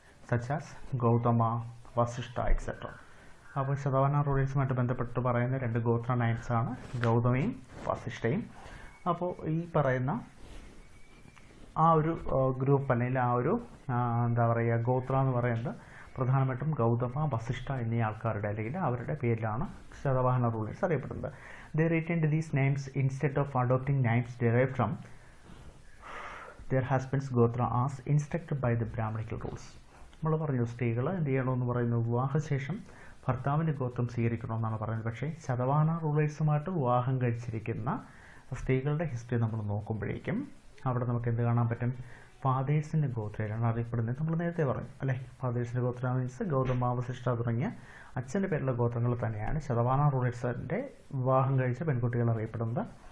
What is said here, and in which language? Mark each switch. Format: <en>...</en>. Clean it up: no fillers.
<ml>Such as Gautama, Vasishtha etcetera. അപ്പോൾ ശതവാഹന റൂളേഴ്സുമായിട്ട് ബന്ധപ്പെട്ട് പറയുന്ന 2 ഗോത്ര നയൻസാണ് ഗൗതമയും വസിഷ്ഠയും. അപ്പോൾ ഈ പറയുന്ന ആ ഒരു ഗ്രൂപ്പ് അല്ലെങ്കിൽ ആ ഒരു ഗോത്ര എന്ന് പറയുന്നത് പ്രധാനമായിട്ടും ഗൗതമ, വസിഷ്ഠ എന്നീ ആൾക്കാരുടെ അല്ലെങ്കിൽ അവരുടെ പേരിലാണ് ശതവാഹന റൂളേഴ്സ് അറിയപ്പെടുന്നത്.</ml> <en>They retained these names instead of adopting names derived from their husband's gotra as instructed by the Brahmanical rules.</en> <ml>നമ്മൾ പറഞ്ഞു സ്ത്രീകൾ എന്ത് ചെയ്യണമെന്ന് പറയുന്നു, വിവാഹശേഷം ഭർത്താവിൻ്റെ ഗോത്രം സ്വീകരിക്കണമെന്നാണ് പറയുന്നത്. പക്ഷേ ശതവാഹന റൂളേഴ്സുമായിട്ട് വിവാഹം കഴിച്ചിരിക്കുന്ന സ്ത്രീകളുടെ ഹിസ്റ്ററി നമ്മൾ നോക്കുമ്പോഴേക്കും അവിടെ നമുക്ക് എന്ത് കാണാൻ പറ്റും, ഫാദേഴ്സിൻ്റെ ഗോത്രയിലാണ് അറിയപ്പെടുന്നത്. നമ്മൾ നേരത്തെ പറഞ്ഞു അല്ലേ, ഫാദേഴ്സിൻ്റെ ഗോത്ര മീൻസ് ഗൗതമ, വസിഷ്ഠ തുടങ്ങിയ അച്ഛൻ്റെ പേരിലുള്ള ഗോത്രങ്ങൾ തന്നെയാണ് ശതവാഹന റൂളേഴ്സിൻ്റെ വിവാഹം കഴിച്ച പെൺകുട്ടികൾ അറിയപ്പെടുന്നത്.</ml>